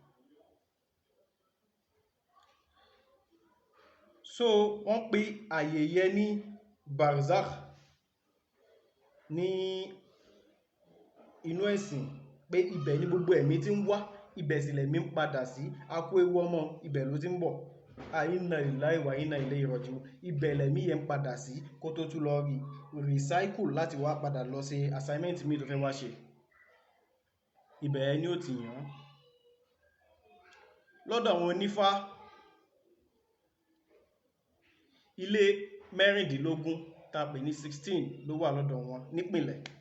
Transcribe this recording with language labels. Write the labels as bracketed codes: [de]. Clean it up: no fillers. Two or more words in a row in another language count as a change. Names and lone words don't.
[yo] So wọ́n pe àyè yẹn ní barzakh ní inú ẹ̀sìn, pé ibẹ̀ ni gbogbo ẹ̀mí tí ń wá, ibẹ̀ sì lẹ̀mí ń padà sí. A kó ewu ọmọ, ibẹ̀ ló ti ń bọ̀. [ar] إنا لله وإنا إليه راجعون. [yo] Ibẹ̀ lẹ̀mí yẹn ń padà sí kó tó tún lọ recycle láti wá padà lọ ṣe assignment mi tó fẹ́ wá ṣe. Ibẹ̀ yẹn ni ó ti yàn. Lọ́dọ̀ àwọn onífá, ilé 16 tá pè ní 16 ló wà lọ́dọ̀ wọn nípìnlẹ̀.